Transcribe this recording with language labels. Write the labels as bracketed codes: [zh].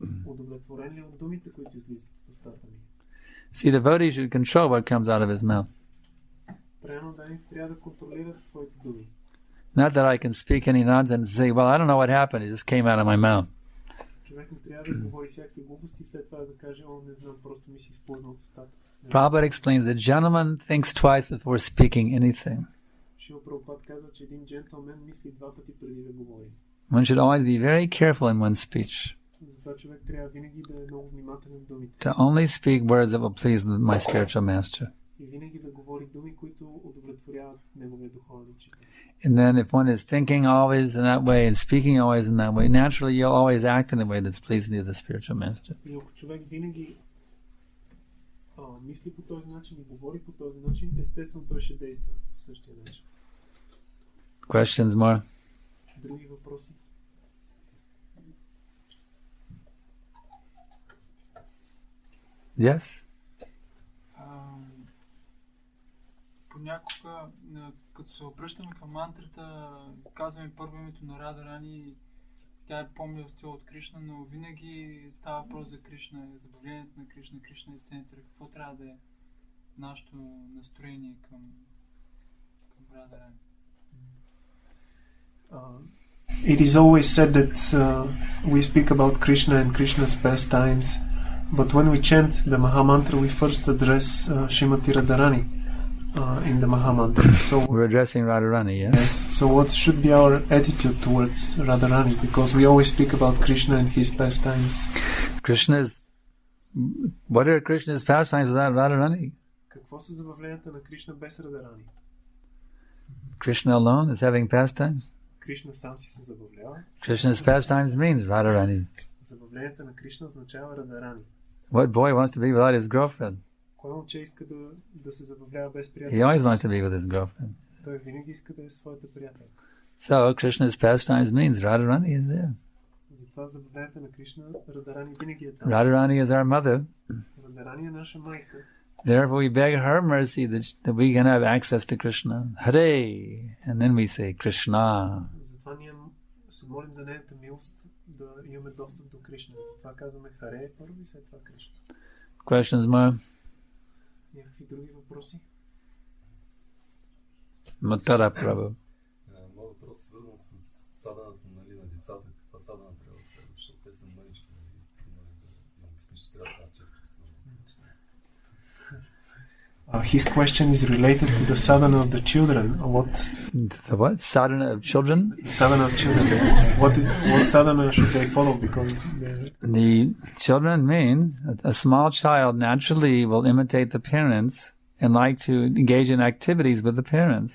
[bg] Удовлетворен ли от думите, които излизат от устата ми? [en] See, devotee should control what comes out of his mouth. [bg] Правилно да трябва да контролира своите думи. [en] Not that I can speak any nonsense and say, well, I don't know what happened, it just came out of my mouth. [bg] Човек не трябва да говори всякакви глупости и след това да каже, не знам, просто ми си изплъзна от устата. [en] Prabhupada explains that gentleman thinks twice before speaking anything. [bg] Шрила Прабхупад казва, че един джентлмен мисли два пъти преди да говори. [en] One should always be very careful in one's speech, [bg] Затова човек трябва винаги да е много внимателен в думите. [en] to only speak words that will please my spiritual master. [bg] И винаги да говори думи, които удовлетворяват неговия духовен учител. [en] And then if one is thinking always in that way and speaking always in that way, naturally you'll always act in a way that's pleasing to the spiritual master. [bg] И ако човек винаги мисли по този начин и говори по този начин, естествено той ще действа по същия начин. [en] Questions more? [bg] Други въпроси? [en] Yes? [bg] Понякога, като се обръщаме към мантрата, казваме първо името на Рада Рани тя е по-милостива от Кришна, но винаги става въпрос за Кришна, забавлението на Кришна, Кришна е в центъра. Какво трябва да е нашето настроение към Радарани? [en] It is always said that we speak about Krishna and Krishna's pastimes, but when we chant the Mahamantra, we first address Srimati Radharani in the Mahamantra. So we're addressing Radharani, yes? Yes. So what should be our attitude towards Radharani? Because we always speak about Krishna and his pastimes. What are Krishna's pastimes without Radharani? [bg] Какво са забавленията на Кришна без Радарани? [en] Krishna alone is having pastimes? [bg] Кришна сам си се забавлява. [en] Krishna's pastimes means Radharani. [bg] Забавленията на Кришна означава Радарани. [en] What boy wants to be without his girlfriend? [bg] Кой момче иска да се забавлява без [en] He [bg] приятел? [en] always wants to be with his girlfriend. [bg] Той винаги иска да е своята приятелка. [en] So Krishna's pastimes means Radharani is there. [bg] Затова забавленията на Кришна, Радарани винаги е там. [en] Radharani is our mother. [bg] Радарани е наша майка. [en] Therefore we beg her mercy that we can have access to Krishna. Hare! And then we say Krishna. [bg] Затова ние се молим за нейната милост да имаме достъп до Кришна. Затова казваме Харе първо и след това Кришна. [en] Questions more? [bg] Някакви други въпроси? Матара Прабhu. Моят въпрос е свързан с саданата на децата. Каква садана трябва да се, защото те са мънички. Да обясниш, че трябва да чакат. [en] His question is related to the sadhana of the children. The what? Sadhana of children? Sadhana of children. What sadhana should they follow? Because the children means a small child naturally will imitate the parents and like to engage in activities with the parents.